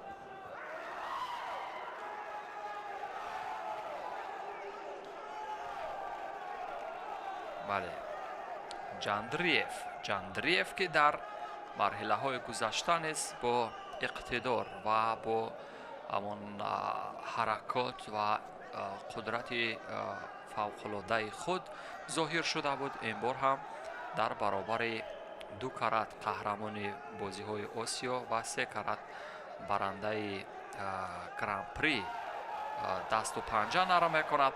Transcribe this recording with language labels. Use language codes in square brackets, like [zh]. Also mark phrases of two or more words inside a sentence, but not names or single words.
[fa] بله جندریف که در مرحله های گذشته نیست با اقتدار و با [tg] ҳамон ҳаракот ва қудрати фавқулодаи худ зоҳир шуда буд. ин бор ҳам дар баробари 2 карат қаҳрамони бозиҳои осиё ва 3 карат барандаи гран-при дасту панҷа нарм мекунад.